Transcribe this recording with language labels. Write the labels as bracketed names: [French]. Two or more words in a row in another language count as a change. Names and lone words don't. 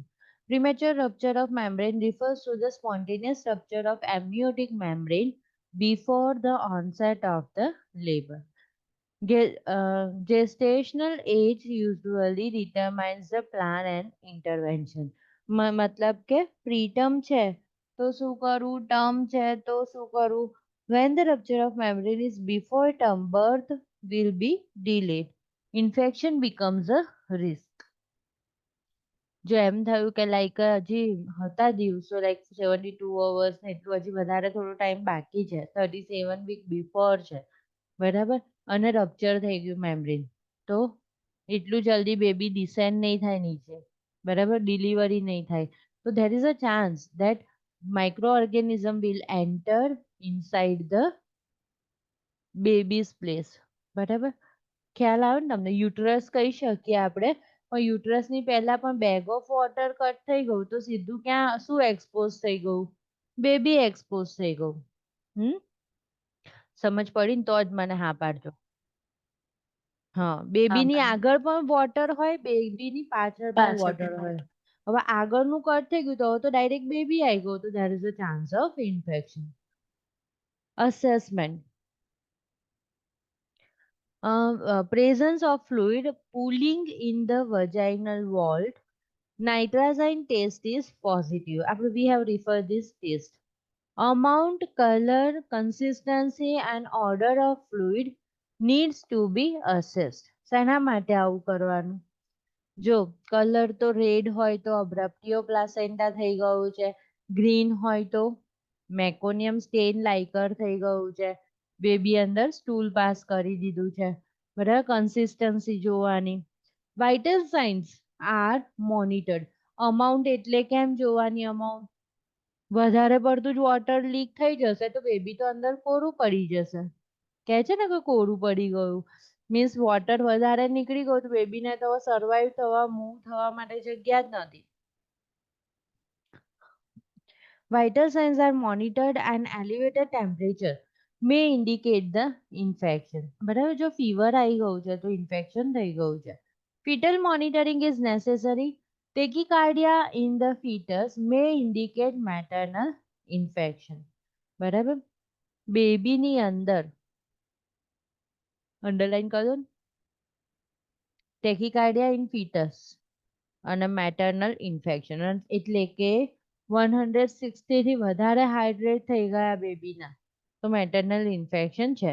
[English] Premature rupture of membrane refers to the spontaneous rupture of amniotic membrane before the onset of the labor. Gestational age usually determines the plan and intervention. [Gujarati] मतलब કે preterm છે તો શું કરવું, term છે તો શું કરવું. [English] When the rupture of membrane is before term, birth will be delayed. Infection becomes a risk. [Gujarati] જો એમ થયું કે લાઈક હજી હતા દિવસો લાઈક 72 hours ને એટલું હજી વધારે થોડો ટાઈમ બાકી છે, 37 [English] week before [Gujarati] છે, બરાબર, અને રપ્ચર થઈ ગયું મેમ્બ્રેન, તો એટલું જલ્દી [English] baby descend [Gujarati] નહીં થાય નીચે, બરાબર, ડિલિવરી નહીં થાય, તો [English] there is a chance that microorganism will enter inside the baby's place. [Gujarati] બરાબર, ખ્યાલ આવે ને તમને. યુટરસ કહી શકીએ આપણે, પણ યુટરસની પહેલા પણ [English] bag of water [Gujarati] કટ થઈ ગયું તો સીધું ક્યાં શું એક્સપોઝ થઈ ગયું, [English] baby expose [Gujarati] થઈ ગયું. સમજ પડી ને તો જ મને હા પાડજો. હા, બેબીની આગળ પણ વોટર હોય, બેબીની પાછળ પણ વોટર હોય. હવે આગળનું કટ થઈ ગયું તો [English] direct baby [Gujarati] આવી ગયું, તો [English] there is a chance of infection. Assessment. Presence of fluid pooling in the vaginal vault. Nitrazine test is positive. After we have referred this test. Amount, color, consistency and odor of fluid needs to be assessed. [Gujarati] શેના માટે આવું કરવાનું? જો કલર તો રેડ હોય તો [English] abruptio placenta [Gujarati] થઈ ગયું છે, ગ્રીન હોય તો [English] meconium stain liquor [Gujarati] થઈ ગયું છે, બેબી અંદર [English] stool pass [Gujarati] કરી દીધું છે, બરાબર. [English] consistency જોવાની, vital signs are monitored. [Gujarati] અમાઉન્ટ એટલે કેમ જોવાની અમાઉન્ટ? વધારે પડતું જ [English] water leak [Gujarati] થઈ જશે તો બેબી તો અંદર કોરું પડી જશે. કહે છે ને કે કોરું પડી ગયું. [English] means water [Gujarati] વધારે નીકળી ગયું તો બેબીને તો સર્વાઈવ થવા મૂવ થવા માટે જગ્યા જ નથી. [English] Vital signs are monitored and elevated temperature may indicate the infection. [Gujarati] બરાબર, જો ફીવર આવી ગયું છે તો ઇન્ફેક્શન થઈ ગયું છે. [English] Fetal monitoring is necessary. Tachycardia in the fetus may indicate maternal infection. [Gujarati] બરાબર, બેબીની અંદર અંડરલાઈન કરો ને, [English] tachycardia in fetus [Gujarati] અને [English] maternal infection [Gujarati] એટલે કે 160 થી વધારે હાઇડ્રેટ થઈ ગયા બેબીના તો [English] maternal infection [Gujarati] છે.